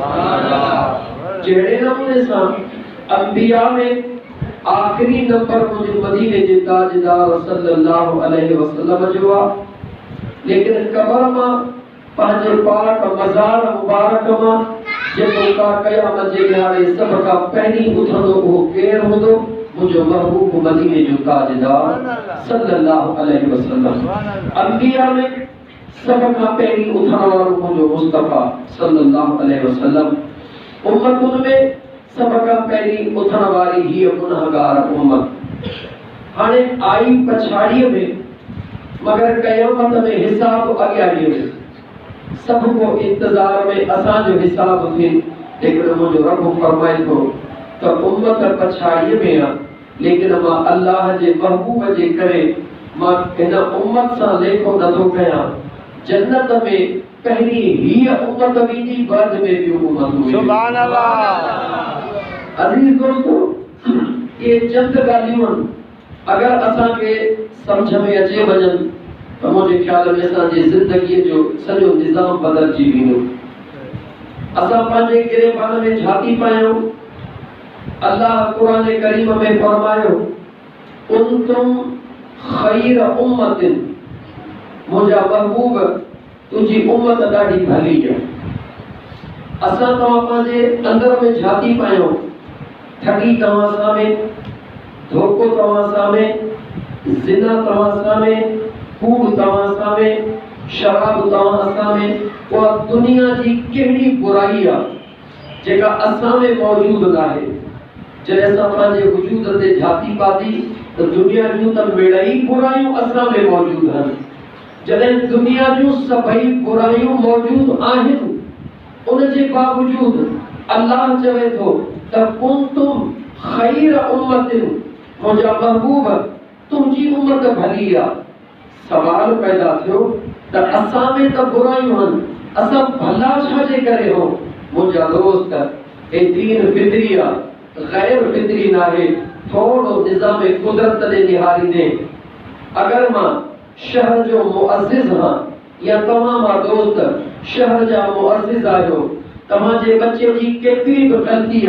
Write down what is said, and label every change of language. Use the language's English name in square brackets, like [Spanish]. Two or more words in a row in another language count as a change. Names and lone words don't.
[Sindhi] जहिड़े नमूने सां अंबिया में आख़िरी नंबर मुंहिंजे मदीने जे ताजदार [Arabic] صلى الله عليه وسلم [Sindhi] जो आहे लेकिन कब्र मां पंहिंजे पाक मज़ार मुबारक मां जेको का क़यामत जे ॾिहाड़े सभ खां पहिरीं उथंदो उहो केरु हूंदो मुझे महबूब मदीने जो ताजदार [Arabic] صلى الله عليه وسلم. [Sindhi] अंबिया में सब का पहली उठण वारो मुझो मुस्तफा [Arabic] صلى الله عليه وسلم. [Sindhi] उम्मतुन में सब का पहली उठण वारी ही गुनाहगार उम्मत हाने आई पछाड़ीअ में मगर क़यामत में हिसाब अॻियाड़ीअ में सब को इंतजार में असांजो हिसाब थे लेकिन मुझो रब फरमाए थो त उम्मत पछाड़ीअ में लेकिन मां अल्लाह जे महबूब जे करे मां इन उम्मत सां लेखो नथो कयां। जन्नत में पहली हीअ उम्मत वेंदी, बाद में ॿियूं उम्मतूं। [Arabic] سبحان الله. [Sindhi] अज़ीज़ दोस्तो, ये चंद ॻाल्हियूं आहिनि, अगर असांखे सम्झ में अचे वञनि त मुंहिंजे ख़्याल में असांजी ज़िंदगीअ जो सॼो निज़ाम बदिलजी वेंदो। असां पंहिंजे गिरेबान में झाती पायूं। अल्लाह कुरान करीम में फरमायो, [Arabic] كنتم خير أمة, [Sindhi] मुंहिंजा महबूब तुंहिंजी उम्मत ॾाढी भली आहे। असां तव्हां पंहिंजे अंदर में झाती पायूं, ठगी तव्हां सां में, धोखो तव्हां सां में, ज़िना तव्हां सां में, कूड़ तव्हां सां में, शराब तव्हां सां में, उहा दुनिया जी कहिड़ी बुराई आहे जेका असां में मौजूदु नाहे। जॾहिं असां पंहिंजे वजूद ते झाती पाती त दुनिया जूं त मिड़ई बुराइयूं असां में मौजूदु आहिनि। जॾहिं दुनिया जूं सभई बुराइयूं मौजूदु आहिनि, उन जे बावजूदि अल्लाह चवे थो त [Arabic] كنتم خير أمة, [Sindhi] मुंहिंजा महबूब तुंहिंजी उम्मत भली आहे। सवाल पैदा थियो त असां में त बुराइयूं आहिनि, असां भला छा जे करे हो? मुंहिंजा दोस्त, हे दीन फितरी आहे, गैर फितरी नाहे। थोड़ो निज़ाम कुदरत ने निहारींदे, अगर मां शहर जो मुअज़्ज़िज़ हां या तव्हां मां दोस्त शहर जा मुअज़्ज़िज़ आहियो, तव्हांजे बच्चे जी केतिरी बि ग़लती